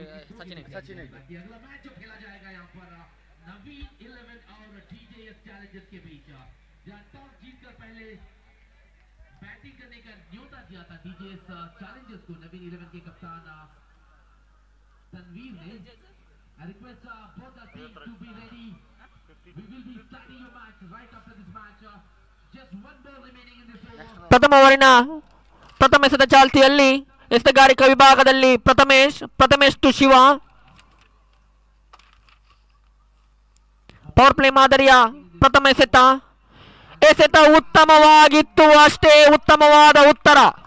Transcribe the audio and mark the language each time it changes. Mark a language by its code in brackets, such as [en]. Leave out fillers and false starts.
[hi] अगला मैच जो खेला जाएगा यहाँ पर नवीन 11 और TJS चैलेंजर्स के बीच, जहाँ टॉस जीतकर पहले बैटिंग करने का न्योता दिया था TJS चैलेंजर्स को नवीन 11 के कप्तान तनवीर ने. [en] I request both the teams to be ready. We will be starting your match right after this match. Just one ball remaining in this over. [kn] ಪ್ರಥಮ ಓವರಿನ ಪ್ರಥಮ ಎಸೆತ ಚಾಲ್ತಿಯಲ್ಲಿ ಎಸೆತಗಾರಿಕಾ ವಿಭಾಗದಲ್ಲಿ Prathamesh to Shiva. Power play ಮಾದರಿಯ ಪ್ರಥಮ ಎಸೆತ ಉತ್ತಮವಾಗಿತ್ತು, ಅಷ್ಟೇ ಉತ್ತಮವಾದ ಉತ್ತರ.